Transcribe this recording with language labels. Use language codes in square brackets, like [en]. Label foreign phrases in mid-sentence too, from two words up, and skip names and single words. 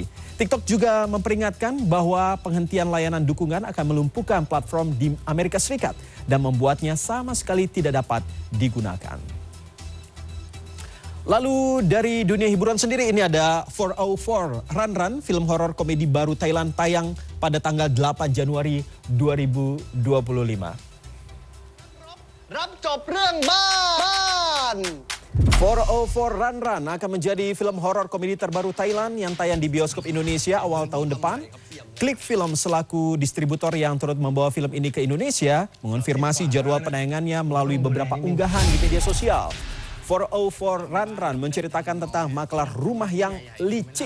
[id] TikTok juga memperingatkan bahwa penghentian layanan dukungan akan melumpuhkan platform di Amerika Serikat dan membuatnya sama sekali tidak dapat digunakan. Lalu dari dunia hiburan sendiri ini ada 404 Run Run, film horor komedi baru Thailand tayang pada tanggal 8 Januari 2025. [th] รับจบเรื่องบ้าน [id] 404 Run Run akan menjadi film horor komedi terbaru Thailand yang tayang di bioskop Indonesia awal tahun depan. Klik Film selaku distributor yang turut membawa film ini ke Indonesia mengonfirmasi jadwal penayangannya melalui beberapa unggahan di media sosial. 404 Run Run menceritakan tentang makelar rumah yang licik.